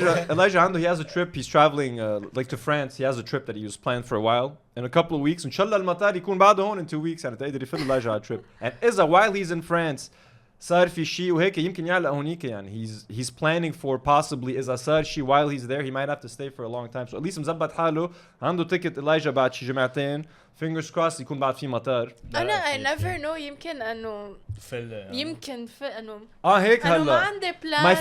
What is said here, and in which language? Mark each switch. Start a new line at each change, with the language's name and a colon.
English: Elijah
Arabic: عنده,
English: he has a trip. He's traveling like to France. He has a trip that he was planned for a while. In a couple of weeks.
Arabic: إن شاء الله المطار يكون بعده هون
English: in 2 weeks.
Arabic: يعني تقدر يفل Elijah على trip.
English: And
Arabic: إذا
English: while he's in France
Arabic: صار في شيء وهيك يمكن يعلق هونيك يعني
English: he's planning for possibly
Arabic: إذا صار شيء
English: while he's there he might have to stay for a long time. So at least
Arabic: مزبط حاله. عنده ticket Elijah بعد شي جمعتين.
English: Fingers crossed
Arabic: يكون بعد في مطار. أنا
English: I never know
Arabic: يمكن إنه يمكن إنه هيك هلا ما عندي plan.